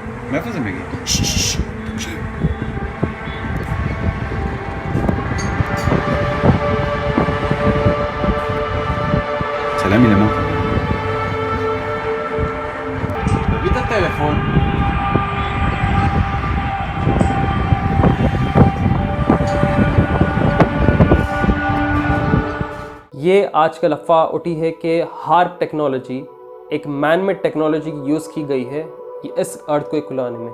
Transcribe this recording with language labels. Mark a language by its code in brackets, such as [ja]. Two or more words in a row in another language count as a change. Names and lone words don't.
[he] מאיפה זה מגיע? תקשיב. צלם מלמטה. תביא את הטלפון. [hi] ये आजकल अफवाह उठी है कि हार्प टेक्नोलॉजी एक [en] man made technology use [hi] की गई है ये इस अर्थ को खुलाने में।